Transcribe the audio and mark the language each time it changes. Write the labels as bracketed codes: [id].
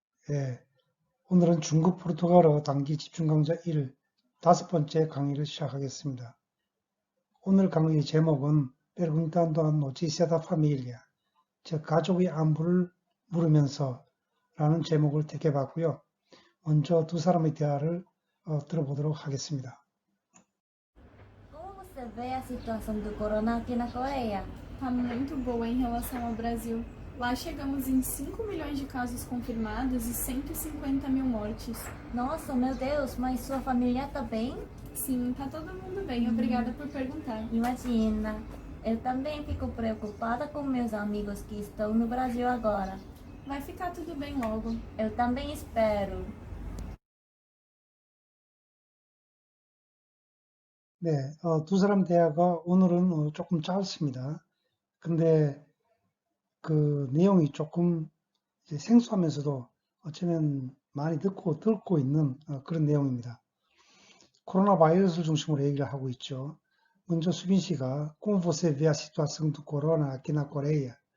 [ko] 예, 오늘은 중국 포르투갈어 단기 집중 강좌 1 다섯 번째 강의를 시작하겠습니다. 오늘 강의 제목은 [pt] Perguntando a notícia da família, [ko] 즉 가족의 안부를 물으면서 라는 제목을 택해봤고요. 먼저 두 사람의 대화를 들어보도록 하겠습니다. [pt] Como você vê a situação do corona aqui na Coreia? Tá muito boa em relação ao Brasil. Lá chegamos em 5 milhões de casos confirmados e 150 mil mortes. Nossa, meu Deus, mas sua família tá bem? Sim, tá todo mundo bem. Obrigada por perguntar. Imagina, eu também fico preocupada com meus amigos que estão no Brasil agora. Vai ficar tudo bem logo. Eu também espero. [ko] 네, 두 사람 대화가 오늘은 조금 짧습니다. 근데 그 내용이 조금 이제 생소하면서도 어쩌면 많이 듣고 있는 그런 내용입니다. 코로나 바이러스를 중심으로 얘기를 하고 있죠. 먼저 수빈 씨가 [pt] Como você vê a situação do corona aqui na Coreia?